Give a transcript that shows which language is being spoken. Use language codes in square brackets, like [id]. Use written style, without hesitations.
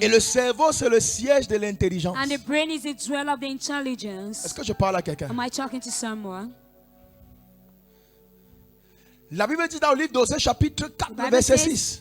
[fr] Et le cerveau, c'est le siège de l'intelligence. [en] And the brain is the dwell of the intelligence. [fr] Est-ce que je parle à quelqu'un? [en] Am I talking to someone? [fr] La Bible dit dans le livre d'Osée chapitre 4 verset 6.